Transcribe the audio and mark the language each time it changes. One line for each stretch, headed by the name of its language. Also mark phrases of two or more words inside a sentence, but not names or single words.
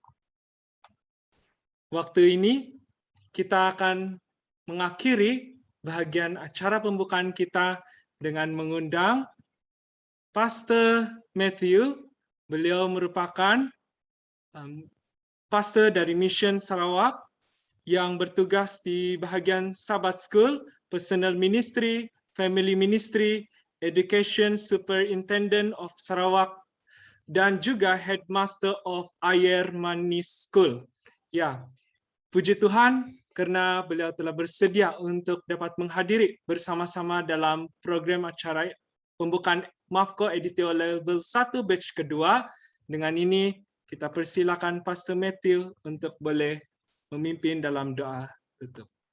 Malay: Waktu ini kita akan mengakhiri bahagian acara pembukaan kita dengan mengundang Pastor Matthew. Beliau merupakan pastor dari Mission Sarawak yang bertugas di bahagian
English: Sabbath School, Personal Ministry, Family Ministry, Education Superintendent of Sarawak,
Malay: dan juga
English: Headmaster of Ayer Manis School.
Malay: Ya, puji Tuhan karena beliau telah bersedia untuk dapat menghadiri bersama-sama dalam program acara pembukaan MAFCO Editorial Level 1 batch kedua. Dengan ini kita persilakan Pastor Matthew untuk boleh memimpin dalam doa tutup.